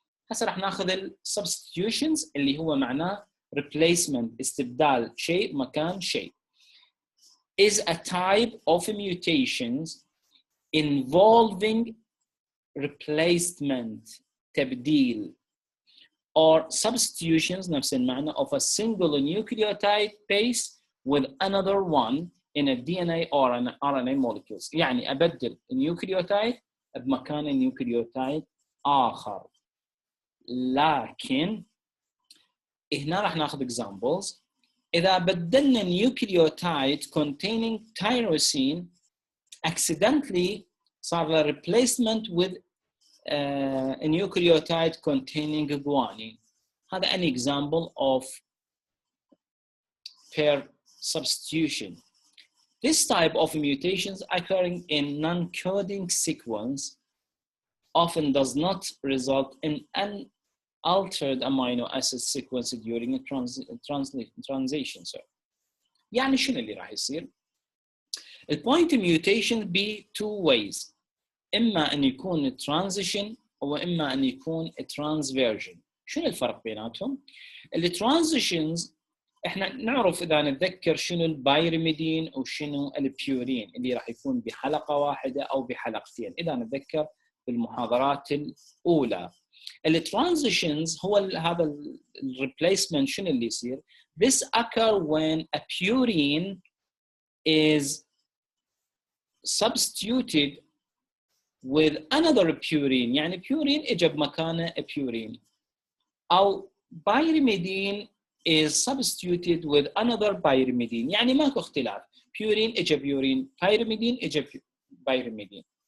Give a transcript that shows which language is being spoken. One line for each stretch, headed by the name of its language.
Arabic: هسه راح ناخذ ال substitutions اللي هو معناه replacement استبدال شيء مكان شيء.
English: is a type of mutations involving replacement
Arabic: تبديل
English: or substitutions
Arabic: نفس المعنى
English: of a single nucleotide base with another one in a DNA or an RNA molecules.
Arabic: يعني أبدل النيوكليوتايد بمكان النيوكليوتايد آخر. لكن هنا راح ناخذ examples. إذا بدلنا
English: nucleotide containing tyrosine accidentally صار replacement with a nucleotide containing guanine. هذا an example of pair substitution. This type of mutations occurring in non-coding sequence often does not result in an altered amino acid sequence during a translation. So,
Arabic: يعني شنو اللي راح يصير؟
English: The point mutation be two ways.
Arabic: إما أن يكون transition أو إما أن يكون transversion. شنو الفرق بيناتهم؟ اللي transitions إحنا نعرف إذا نتذكر شنو البايرميدين وشنو البيورين اللي راح يكون بحلقة واحدة أو بحلقتين إذا نتذكر بالمحاضرات الأولى. الترانزيشنز هو هذا الريبليسمنت شنو اللي يصير؟
English: This occur when a purine is substituted with another purine،
Arabic: يعني purine اجى بمكانه purine،
English: أو pyrimidine is substituted with another pyrimidine،
Arabic: يعني ماكو اختلاف،
English: purine اجى purine، pyrimidine اجى pyrimidine.